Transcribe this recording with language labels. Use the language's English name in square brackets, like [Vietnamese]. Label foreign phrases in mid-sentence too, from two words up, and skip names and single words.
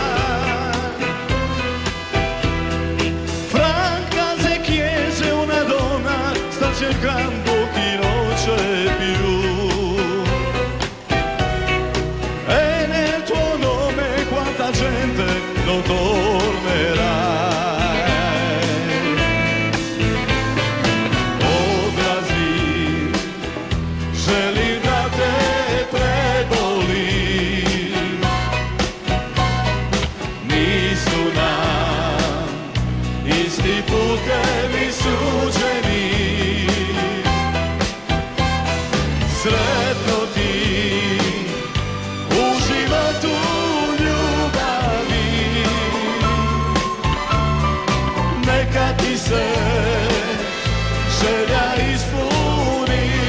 [Italian] Fra case e chiese una donna sta cercando chi non c'è più. E nel tuo nome quanta gente non tornerà. O Brasil, [Croatian] želim da te prebolim, nisu nam isti putevi suđeni. Sretno ti u životu ljubavi, neka ti se želja ispuni.